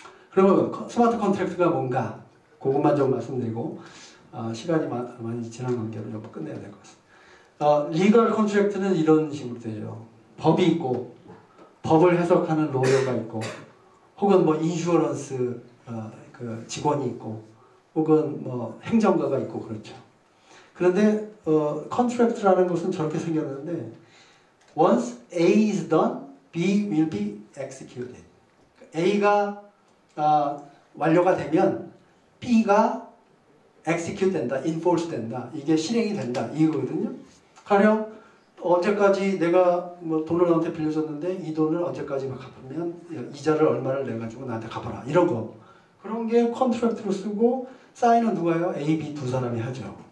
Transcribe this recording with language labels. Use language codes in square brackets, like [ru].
[ko] 그러면 스마트 컨트랙트가 뭔가 그것만 좀 말씀드리고 시간이 많이 지난 관계로 좀 끝내야 될 것 같습니다. 리걸 컨트랙트는 이런 식으로 되죠. 법이 있고 법을 해석하는 로여가 있고 혹은 뭐 인슈어런스 그 직원이 있고 혹은 뭐 행정가가 있고 그렇죠. 그런데 컨트랙트라는 것은 저렇게 생겼는데 [en] once A is done, B will be executed. [ko] A가 완료가 되면 B가 execute 된다, enforce 된다, 이게 실행이 된다 이거거든요. 가령 언제까지 내가 뭐 돈을 너한테 빌려줬는데 이 돈을 언제까지 갚으면 이자를 얼마를 내가지고 나한테 갚아라 이런 거. 그런 게 컨트랙트로 쓰고 사인은 누가 해요? A, B 두 사람이 하죠.